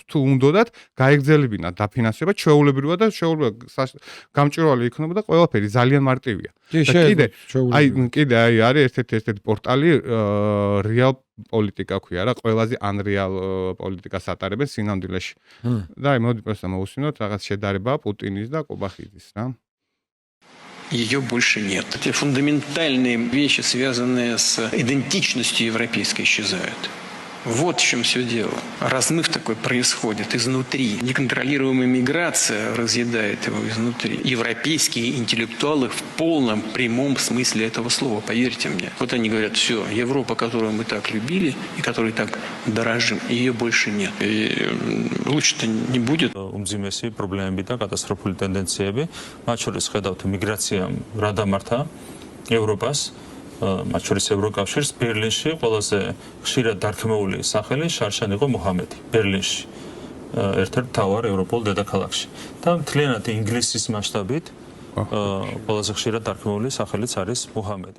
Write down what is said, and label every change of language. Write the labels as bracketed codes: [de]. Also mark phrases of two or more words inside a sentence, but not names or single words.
[ka] თუ უნდათ გაეგზელებინათ დაფინანსება ჩვეულებრივად და გამჭირვალე იქნება და ყველაფერი ძალიან მარტივია. კიდე არის ერთ-ერთი პორტალი Real Politica ქვია რა, ყველაზე Unreal პოლიტიკას ატარებენ სინამდვილეში. და აი მოდი პროსტა მოусმინოთ რაღაც შედარება პუტინის და კობახიძის რა. [ru] Ее больше нет. Эти фундаментальные вещи, связанные с идентичностью европейской, исчезают. Вот в чем все дело. Размыв такой происходит изнутри. Неконтролируемая миграция разъедает его изнутри. Европейские интеллектуалы в полном прямом смысле этого слова, поверьте мне. Вот они говорят, все, Европа, которую мы так любили и которой так дорожим, ее больше нет. И лучше-то не будет. [ka] Უმძიმესი პრობლემები და კატასტროფული ტენდენციები, მათ შორის ხედავთ მიგრაციამ რა დამართა ევროპას, მათ შორის ევროკავშირს ბერლინში ყველაზე ხშირად დარქმეული სახელი შარშან იყო მუჰამედი ბერლინში ერთ-ერთ მთავარ ევროპულ დედაქალაქში და მთლიანად ინგლისის მასშტაბით ყველაზე ხშირად დარქმეული სახელიც არის მუჰამედი.